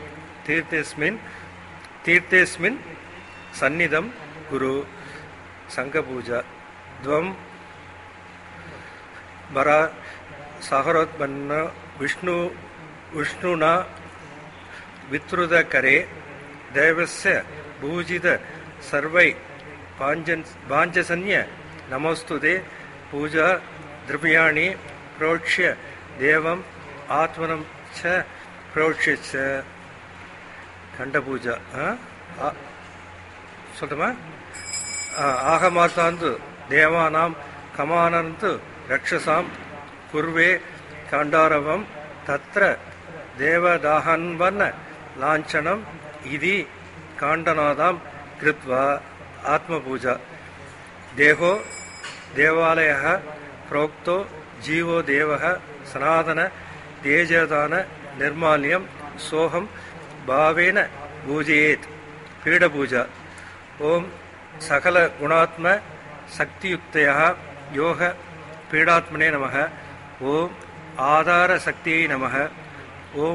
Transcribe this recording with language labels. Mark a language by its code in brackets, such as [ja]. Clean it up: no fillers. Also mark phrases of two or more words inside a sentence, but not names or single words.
[sa] तीर्थेस्मिन् सन्निधम् कुरु शङ्ख पूजा त्वम् परा सहरोत्पन्न विष्णुना वित्रुत करे देवस्य पूजित सर्वै पाञ्चजन्य नमस्तुते पूजा द्रव्याणि प्रोक्ष्य देवम आत्मनम च प्रोक्ष्य च खंड पूजा சொல்லுமா? आगमार्थन्तु देवानाम् गमनन्तु रक्षसाम् कुर्वे घण्टारवम् तत्र देवताह्वान लाञ्छनम् इति घण्टानादम् कृत्वा आत्मपूजा देहो देवालयः प्रोक्तो जीवो देवः सनातन तेजदान निर्माल्यम सोहम भावेन पूजयेत् पीडपूजा ओम सकल गुणात्म शक्तियुक्तयः योग पीडात्मने नमः ओम आधार शक्तिये नमः ओम